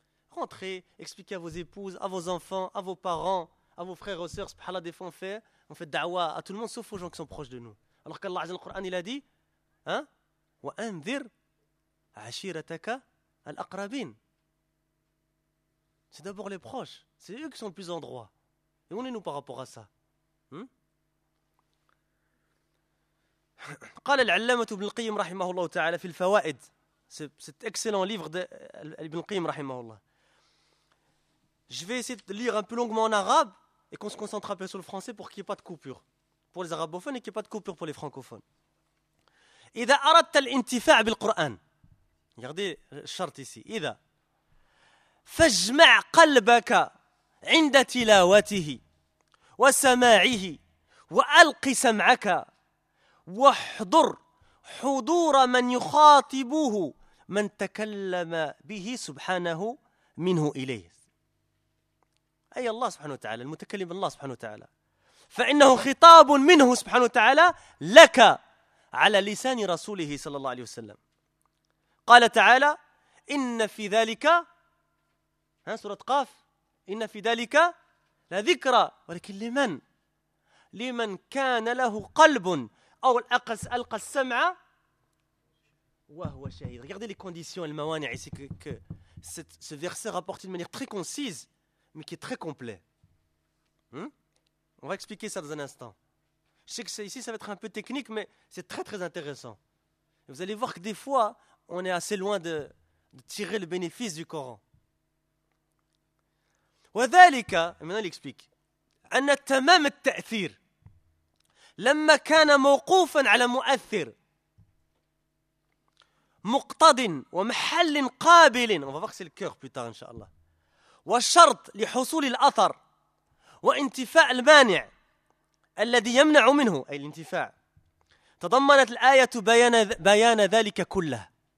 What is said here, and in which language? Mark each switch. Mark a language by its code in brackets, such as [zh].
[fr] Rentrez, expliquez à vos épouses, à vos enfants, à vos parents, à vos frères et sœurs, subhanallah, des fois on fait da'wah à tout le monde sauf aux gens qui sont proches de nous. Alors qu'Allah dans le Coran, il a dit, hein, [ar] wa anzir ashirataka al-aqrabin. [fr] C'est d'abord les proches, c'est eux qui sont le plus en droit. Et où est-nous par rapport à ça? [ar] قال العلامة ابن القيم رحمه الله تعالى في الفوائد [fr] cet excellent livre d'Ibn Qayyim [ar] رحمه الله. [fr] Je vais essayer de lire un peu longuement en arabe et qu'on se concentre un peu sur le français pour qu'il n'y ait pas de coupure pour les arabophones et qu'il n'y ait pas de coupure pour les francophones. [ar] إذا أردت الانتفاع بالقرآن, [fr] regardez le chart ici, [ar] إذا فاجمع قلبك عند تلاوته وسماعه وألق سمعك وحضر حضور من يخاطبه من تكلم به سبحانه منه إليه, أي الله سبحانه وتعالى المتكلم, الله سبحانه وتعالى, فإنه خطاب منه سبحانه وتعالى لك على لسان رسوله صلى الله عليه وسلم. قال تعالى إن في ذلك, ها سورة قاف, إن في ذلك لذكرى, ولكن لمن؟ لمن كان له قلب أو الأقس ألقى السمع وهو شهيد. [fr] Regardez les conditions, les موانع ici que ce verset rapporte d'une manière très concise mais qui est très complet. On va expliquer ça dans un instant. Je sais que c'est, ici ça va être un peu technique mais c'est très très intéressant. Vous allez voir que des fois on est assez loin de tirer le bénéfice du Coran. [ar] وذلك, [fr] maintenant il explique, [ar] أن تمام التأثير لما كان موقوفا على مؤثر مقتض ومحل قابل, [fr] on va voir que c'est le cœur plus tard inshallah, [ar] وشرط لحصول الأثر وانتفاء المانع الذي يمنع منه, أي الانتفاع, تضمنت الآية بيان ذلك كله